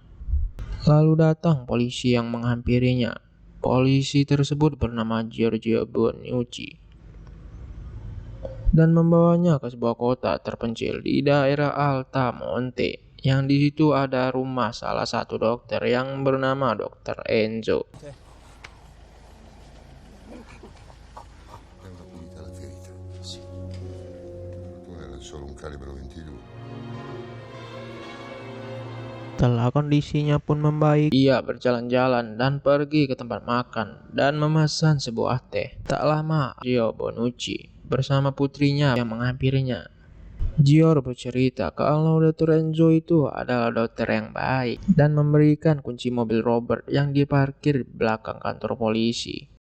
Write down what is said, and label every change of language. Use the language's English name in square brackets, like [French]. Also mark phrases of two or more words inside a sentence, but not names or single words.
[Indonesian] Lalu datang polisi yang menghampirinya. Polisi tersebut bernama Giorgio Bonucci dan membawanya ke sebuah kota terpencil di daerah Altamonte, yang di situ ada rumah salah satu dokter yang bernama Dr. Enzo. [Italian] È una pulita la ferita. Sì. Tu era solo un calibro 22. [Indonesian] Setelah kondisinya pun membaik, ia berjalan-jalan dan pergi ke tempat makan dan memesan sebuah teh. Tak lama, Gio Bonucci bersama putrinya yang menghampirinya. Gior bercerita kalau Dr. Enzo itu adalah dokter yang baik dan memberikan kunci mobil Robert yang diparkir di belakang kantor polisi.